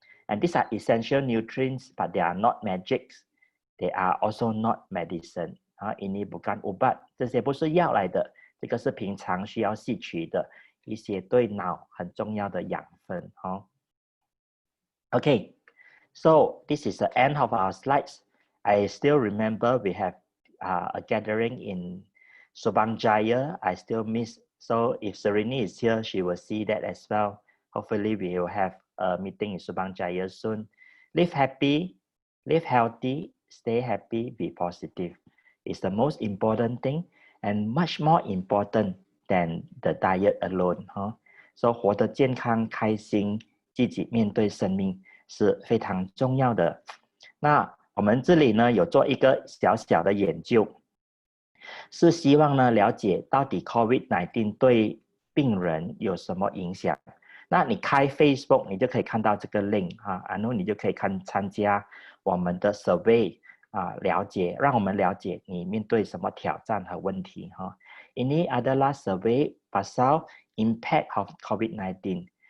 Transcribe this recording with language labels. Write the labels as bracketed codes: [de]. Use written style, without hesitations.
[en] And these are essential nutrients, but they are not magics. They are also not medicine. [ms] Ini bukan ubat， [zh] 这些不是药来的，这个是平常需要吸取的一些对脑很重要的养分。 [en] Okay, so this is the end of our slides. I still remember we have a gathering in Subang Jaya. I still miss. So if Serini is here, she will see that as well. Hopefully, we will have a meeting in Subang Jaya soon. Live happy, live healthy, stay happy, be positive. It's the most important thing and much more important than the diet alone. [zh] So 活得健康、开心、积极面对生命是非常重要的。那我们这里呢有做一个小小的研究，是希望呢了解到底 COVID-19 对病人有什么影响。那你开 Facebook 你就可以看到这个 link 然后你就可以参加我们的 survey 了解，让我们了解你面对什么挑战和问题。 [ms] Ini adalah survey pasal [en] impact of COVID-19.